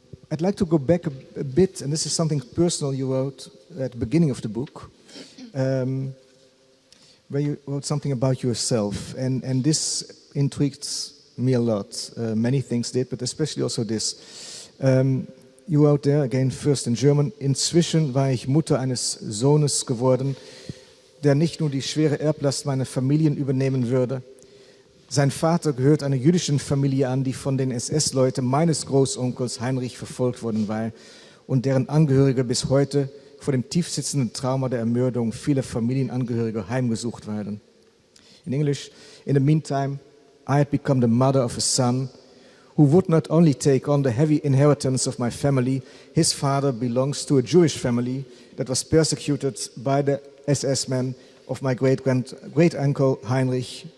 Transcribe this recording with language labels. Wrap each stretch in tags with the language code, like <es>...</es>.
<en>I'd like to go back a bit, and this is something personal you wrote at the beginning of the book, where you wrote something about yourself, and this intrigued me a lot. Many things did, but especially also this. You wrote there, again first in German,</en> <de>inzwischen war ich Mutter eines Sohnes geworden, der nicht nur die schwere Erblast meiner Familien übernehmen würde. Sein Vater gehört einer jüdischen Familie an, die von den SS-Leuten meines Großonkels Heinrich verfolgt worden war und deren Angehörige bis heute vor dem tiefsitzenden Trauma der Ermordung vieler Familienangehörige heimgesucht werden.</de> <en>In English, in the meantime, I had become the mother of a son who would not only take on the heavy inheritance of my family, his father belongs to a Jewish family that was persecuted by the SS men of my great-uncle Heinrich.</en>